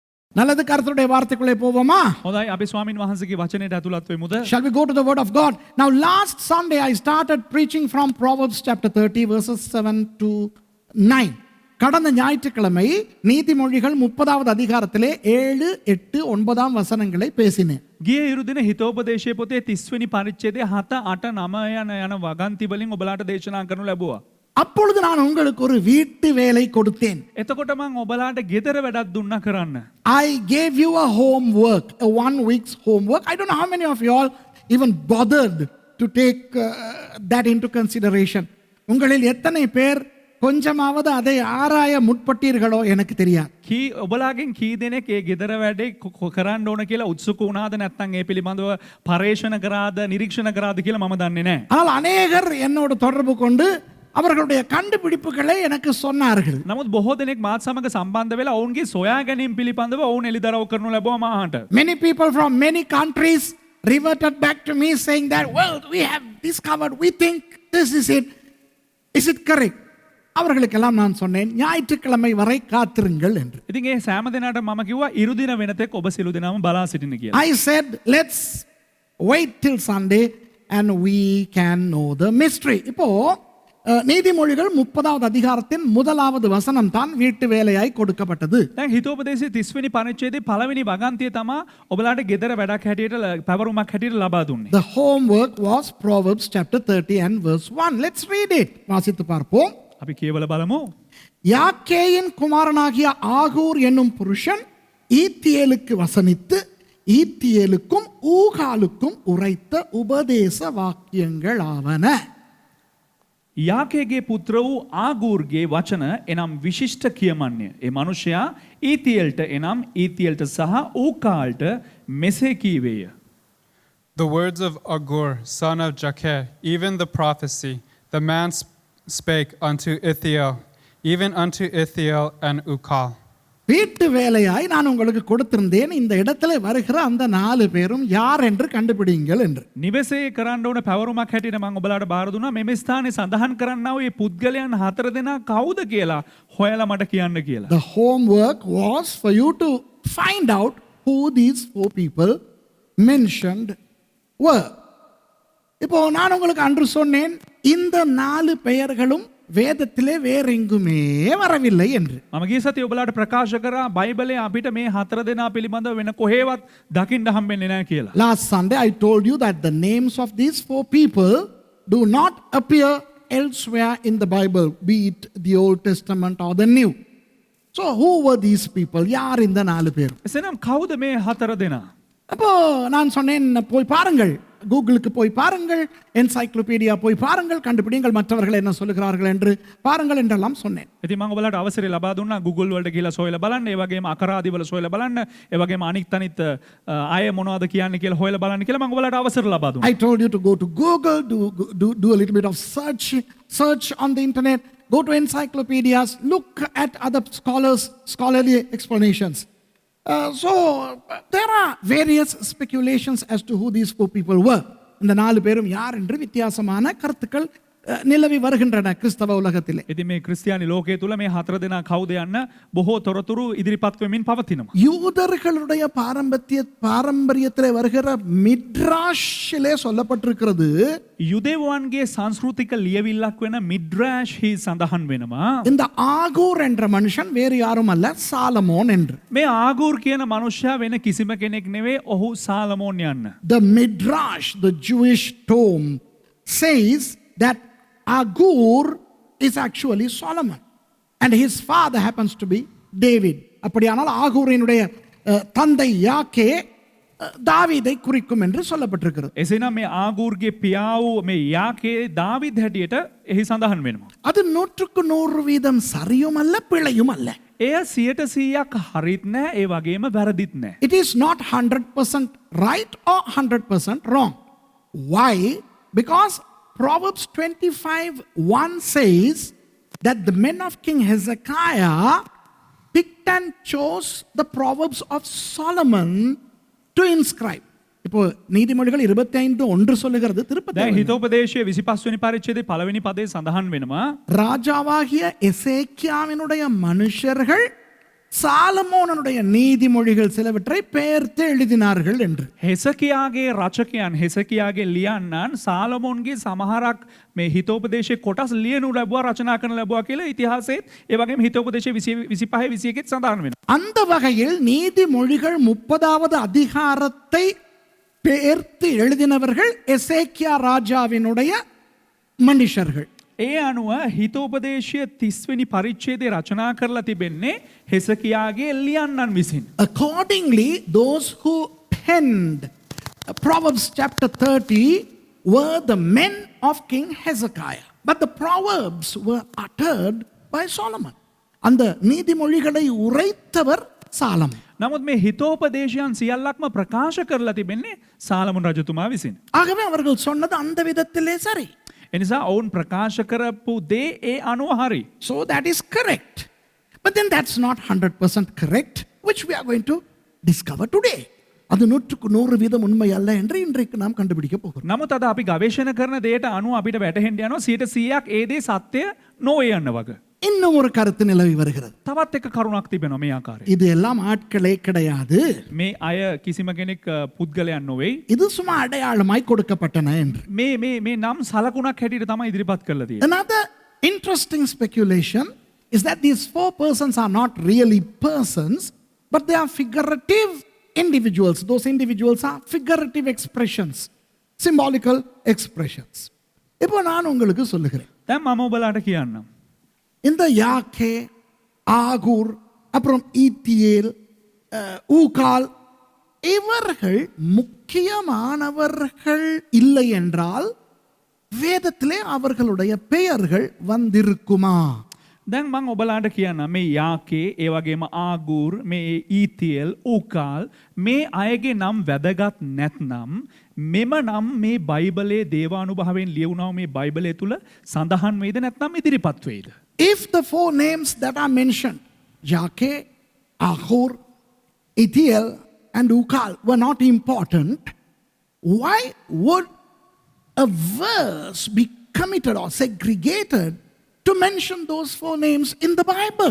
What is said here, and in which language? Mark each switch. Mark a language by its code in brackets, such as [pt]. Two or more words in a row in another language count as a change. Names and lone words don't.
[ta] நல்லது, கர்த்தருடைய வார்த்தைக்குள்ளே போவோமா? [si] හොඳයි අපි ස්වාමින් වහන්සේගේ වචනයට ඇතුළත් වෙමුද? [en] Shall we go to the word of God? Now last Sunday I started preaching from Proverbs chapter 30 verses 7 to 9. [ta] கடந்த ஞாயிற்றுக்கிழமை நீதிமொழிகள் 30வது அதிகாரத்திலே 7, 8, 9 வசனங்களை பேசினேன். [si] ගිය ඉරුදින හිතෝපදේශයේ පොතේ 30 වෙනි පරිච්ඡේදයේ 7, 8, 9 යන වගන්ති වලින් ඔබලාට දේශනා කරනු ලැබුවා. [ta] அப்பொழுது நான் உங்களுக்கு ஒரு வீட்டு வேலை கொடுத்தேன். [si] එතකොට මම ඔබලාට ගෙදර වැඩක් දුන්නා කරන්න. [en] I gave you a homework, a 1 week's homework. I don't know how many of you all even bothered to take that into consideration. [ta] உங்களில் எத்தனை பேர் கொஞ்சமாவது அதை ஆராய முற்பட்டீர்களோ எனக்கு தெரியாது. [si] කී ඔබලාගෙන් කී දෙනෙක් ඒ ගෙදර වැඩේ කරන්න ඕන කියලා උත්සුක වුණාද නැත්නම් ඒ පිළිබඳව පරේක්ෂණ කරාද නිරීක්ෂණ කරාද කියලා මම දන්නේ නැහැ. [ta] ஆனால் அநேகர் என்னோட தொடர்பு கொண்டு அவர்களுடைய கண்டுபிடிப்புகளை எனக்கு சொன்னார்கள். [si] නමුත් බොහෝ දෙනෙක් මාත් සමග සම්බන්ධ වෙලා ඔවුන්ගේ සොයා ගැනීම පිළිබඳව ඔවුන් එළිදරව් කරනු ලැබුවා මාහට. [en] Many people from many countries reverted back to me saying that, well, we have discovered, we think this is it. Is it correct? [ta] அவர்களுக்கெல்லாம் நான் சொன்னேன், ஞாயிற்றுக்கிழமை வரை காத்திருங்கள் என்று. [si] ඉතින් ඒ සෑම දිනකට මම කිව්වා ඉරුදින වෙනතෙක් ඔබ සිළු දිනම බලා සිටින්න කියලා. [en] I said, let's wait till Sunday and we can know the mystery. [ta] இப்போ நீதிமொழிகள் 30வது அதிகாரத்தின் முதலாவது வசனம் தான் வீட்டு வேலையாய் கொடுக்கப்பட்டது. [si] දැන් හිතෝපදේශයේ 30 වෙනි පරිච්ඡේදයේ පළවෙනි වගන්තිය තමයි ඔබලාට ගෙදර වැඩක් හැටියට පැවරුමක් හැටියට ලබා දුන්නේ. [en] The homework was Proverbs chapter 30 and verse 1. Let's read it. [ta] வாசித்து பார்ப்போம். [si] අපි කියවල බලමු. [ta] யாக்கேயின் குமாரனாகிய ஆகூர் என்னும் புருஷன் ஈத்தியேலுக்கு வசனித்து ஈத்தியேலுக்கும் ஊகாலுக்கும் உரைத்த உபதேச வாக்கியங்கள் ஆவன. [si] යාකේගේ පුත්‍ර වූ ආගූර්ගේ වචන එනම් විශිෂ්ට කියමන්ය. ඒ මනුෂ්‍යයා ඊතියෙල්ට එනම් ඊතියෙල්ට සහ ඌකාල්ට මෙසේ කීවේය. [en] The words of Agur, son of Jakeh, even the prophecy, the man spake unto Ithiel, even unto Ithiel and Ukal. [ta] வீட்டு வேலையாய் நான் உங்களுக்கு கொடுத்திருந்தேன், இந்த இடத்துல வருகிற அந்த 4 பேரும் யார் என்று கண்டுபிடிங்கள் என்று. [si] නිවසේ කරන්න ඕන පැවරුමක් හැටියට මම ඔබලාට බාර දුන්නා. මෙමෙ ස්ථානයේ සඳහන් කරන්නා වූ මේ පුද්ගලයන් 4 දෙනා කවුද කියලා හොයලා මට කියන්න කියලා. [en] The homework was for you to find out who these 4 people mentioned were. [ta] இப்போ நான் உங்களுக்கு அன்று சொன்னேன், இந்த 4 பெயர்களும் வேதத்திலே வேறெங்குமே வரவில்லை என்று. [si] මම ගිය සතියේ ඔබලාට ප්‍රකාශ කරා බයිබලයේ අපිට මේ 4 දෙනා පිළිබඳව වෙන කොහෙවත් දකින්න හම්බෙන්නේ නැහැ කියලා. [en] Last Sunday I told you that the names of these 4 people do not appear elsewhere in the Bible, be it the Old Testament or the New. So who were these people? [ta] யார் இந்த 4 பேர்? [si] එසේනම් කවුද මේ 4 දෙනා? [ta] அப்போ நான் சொன்னேன், போய் பாருங்கள், கூகுளுக்கு போய் பாருங்கள், என்சைக்ளோபீடியா போய் பாருங்கள், கண்டுபிடிங்கள் மற்றவர்கள் என்ன சொல்லுகிறார்கள் என்று பாருங்கள் என்றெல்லாம் சொன்னேன். [si] ඉතින් මම ඔබලාට අවසරය ලබා දුන්නා Google වලට ගිහලා සොයලා බලන්න, ඒ වගේම අකරාදි වල සොයලා බලන්න, ඒ වගේම අනිත් අය මොනවද කියන්නේ කියලා හොයලා බලන්න කියලා මම ඔබලාට අවසර ලබා දුන්නා. [en] I told you to go to Google, do a little bit of search on the internet, go to encyclopedias, look at other scholarly explanations. So there are various speculations as to who these 4 people were. [ta] இந்த 4 பேரும் யார் என்று வித்தியாசமான கருத்துக்கள் நிலவி வருகின்றன கிறிஸ்தவ உலகத்திலே. [si] ඉතින් මේ ක්‍රිස්තියානි ලෝකයේ තුල මේ 4 දෙනා කවුද යන්න බොහෝ තොරතුරු ඉදිරිපත් වෙමින් පවතිනවා. [ta] யூதர்களுடைய பாரம்பரியத்திலே வருகிற மிட்ராஷிலே சொல்லப்பட்டிருக்கிறது, [si] යුදෙව්වන්ගේ සංස්කෘතික ලියවිල්ලක් වෙන මිඩ්‍රාෂ් හි සඳහන් වෙනවා. [ta] இந்த ஆகூர் என்ற மனுஷன் வேறு யாரும் அல்ல, சாலமோன் என்று. [si] මේ ආගූර් කියන මනුෂ්‍යයා වෙන කිසිම කෙනෙක් නෙවෙයි, ඔහු සාලමෝන් යන්න. [en] The midrash, the Jewish tome, says that Agur is actually Solomon and his father happens to be David. [ta] அப்படியானால் ஆகூரினுடைய தந்தை யாக்கே தாவீதை குறிக்கும் என்று சொல்லப்பட்டிருக்கிறது. [si] එසේනම් මේ ආගූර්ගේ පියා වූ මේ යාකේ දාවිද් හැටියට එහි සඳහන් වෙනවා. [ta] அது 100% சரியும் அல்ல பிழையும் அல்ல. [si] එය 100% හරිත් නැහැ, ඒ වගේම වැරදිත් නැහැ. [en] It is not 100% right or 100% wrong. Why? Because Proverbs 25:1 says that the men of King Hezekiah picked and chose the Proverbs of Solomon to inscribe. [ta] இப்போ நீதிமொழிகள் 25:1 சொல்லுகிறது திருப்பதி. [si] දැන් හිතෝපදේශයේ 25 වෙනි පරිච්ඡේදයේ පළවෙනි පදේ සඳහන් වෙනවා. [ta] ராஜாவாகிய எசேக்கியாவினுடைய மனுஷர்கள் சாலமோனனுடைய நீதிமொழிகள் சிலவற்றை பெயர்த்து எழுதினார்கள் என்று. [si] හෙසකියාගේ රචකයන් හෙසකියාගේ ලියන්නන් සාලමොන්ගේ සමහරක් මේ හිතෝපදේශය කොටස් ලියනු ලැබුවා රචනා කරන ලැබුවා කියලා ඉතිහාසයේත් ඒ වගේම හිතෝපදේශය 25 21 සඳහන් වෙනවා. [ta] அந்த வகையில் நீதிமொழிகள் 30வது அதிகாரத்தை பெயர்த்து எழுதினவர்கள் எசேக்கியா ராஜாவினுடைய மனுஷர்கள். [si] ඒ අනුව හිතෝපදේශය 30 වෙනි පරිච්ඡේදය රචනා කරලා තිබෙන්නේ හෙසකියාගේ ලියන්නන් විසින්. [en] Accordingly, those who penned Proverbs chapter 30 were the men of King Hezekiah. But the Proverbs were uttered by Solomon. [ta] அந்த நீதிமொழிகளை உரைத்தவர் சாலமன். [si] නමුත් මේ හිතෝපදේශයන් සියල්ලක්ම ප්‍රකාශ කරලා තිබෙන්නේ සාලමොන් රජතුමා විසින්. [ta] ஆகவே அவர்கள் சொன்னது அந்த விதத்திலே சரி. [si] එනිසා ඔවුන් ප්‍රකාශ කරපු දේ ඒ අනුව හරි. [en] So that is correct. But then that's not 100% correct, which we are going to discover today. [ta] அது 100% உண்மை அல்ல என்று இன்றைக்கு நாம் கண்டுபிடிக்க போகிறோம். [si] නමුත් අද අපි ගවේෂණ කරන දේට අනුව අපිට වැටහෙන්න යනවා 100%ක් ඒ දේ සත්‍ය නොවේ යන්න වගේ. [ta] இன்னும் ஒரு கருத்து நிலவி வருகிறது. [si] තවත් එක කරුණක් තිබෙනවා මේ ආකාරයේ. [ta] இது எல்லாம் ஆட்களே கிடையாது. [si] මේ අය කිසිම කෙනෙක් පුද්ගලයන් නොවේ. [ta] இது சும்மா அடையாளமாய் கொடுக்கப்பட்டன என்று. [si] මේ නම් සලකුණක් හැටියට තමයි ඉදිරිපත් කරලා තියෙන්නේ. [en] Another interesting speculation is that these four persons are not really persons, but they are figurative individuals. Those individuals are figurative expressions, symbolical expressions. [ta] இப்போ நான் உங்களுக்கு சொல்லுகிறேன். [si] දැන් මම ඔබලාට කියන්නම්. [ta] இந்த யாக்கே, ஆகூர், அப்புறம் ஈத்தியேல், ஊகால் இவர்கள் முக்கியமானவர்கள் இல்லை என்றால் வேதத்திலே அவர்களுடைய பெயர்கள் வந்திருக்குமா? [si] දැන් මං ඔබලාට කියන්න මේ යාකේ ඒ වගේම ආගූර් මේ ඊතියල් ඌකාල් මේ අයගේ නම් වැදගත් නැත්නම් මෙම නම් මේ බයිබලයේ දේවානුභාවයෙන් ලියවුණා මේ බයිබලයේ තුල සඳහන් වේද නැත්නම් ඉදිරිපත් වේද? [en] If the four names that are mentioned, Yake, Ahur, Ithiel, and Ukal, were not important, why would a verse be committed or segregated to mention those four names in the Bible?